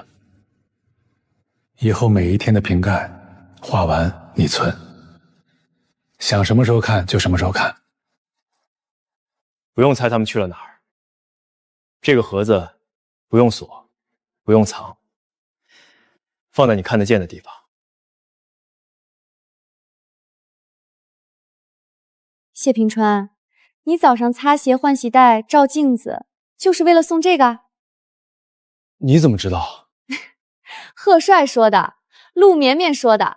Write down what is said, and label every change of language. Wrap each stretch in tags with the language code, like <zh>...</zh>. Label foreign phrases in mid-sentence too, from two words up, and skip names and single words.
<zh>以後每一天的瓶蓋畫完你存，想什麼時候看就什麼時候看。不用猜他們去了哪兒。這個盒子不用鎖，不用藏，放在你看得見的地方。謝平川，你早上擦鞋、換鞋帶、照鏡子，就是為了送這個？你怎麼知道？賀帥說的，陸綿綿說的。</zh>